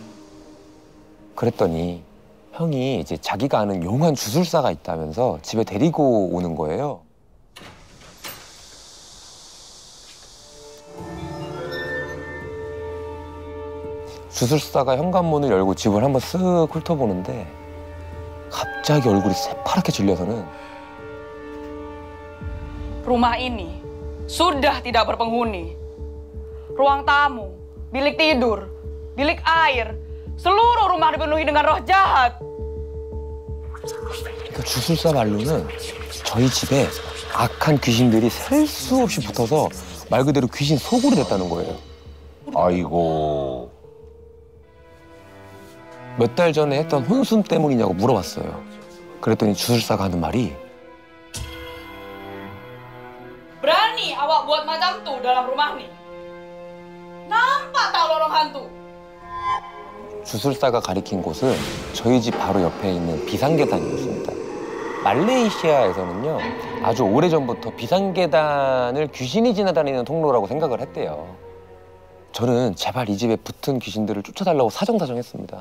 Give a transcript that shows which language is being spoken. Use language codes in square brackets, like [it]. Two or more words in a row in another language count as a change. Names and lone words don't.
[ko] 그랬더니 형이 이제 자기가 아는 용한 주술사가 있다면서 집에 데리고 오는 거예요. 주술사가 현관문을 열고 집을 한번 쓱 훑어보는데 갑자기 얼굴이 새파랗게 질려서는 [ms] Rumah ini sudah tidak berpenghuni. Ruang tamu, bilik tidur, bilik air, seluruh rumah dipenuhi dengan roh jahat. [ko] 그 주술사 말로는 저희 집에 악한 귀신들이 셀 수 없이 붙어서 말 그대로 귀신 소굴이 됐다는 거예요. 아이고. 몇 달 전에 했던 혼순 때문이냐고 물어봤어요. 그랬더니 주술사가 하는 말이 [ms] Berani awak buat macam tu dalam rumah ni? Nampak tak lorong hantu? [ko] 주술사가 가리킨 곳은 저희 집 바로 옆에 있는 비상계단이었습니다. 말레이시아에서는요, 아주 오래전부터 비상계단을 귀신이 지나다니는 통로라고 생각을 했대요. 저는 제발 이 집에 붙은 귀신들을 쫓아달라고 사정사정했습니다.